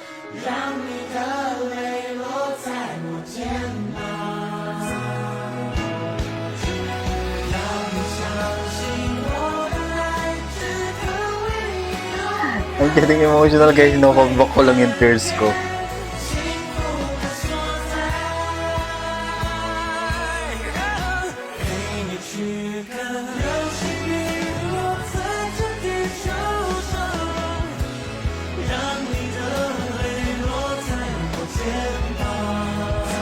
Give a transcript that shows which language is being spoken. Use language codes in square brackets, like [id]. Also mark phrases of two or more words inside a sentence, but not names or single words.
[zh] 让你的泪落在我肩膀，让你相信我的爱只可为你勇 [en] I'm getting emotional guys, no? [tl] Pag-back ko lang yung tears ko. [zh] 幸福的所在，陪你去看流星雨落在这地球上，让你的泪落在我肩膀，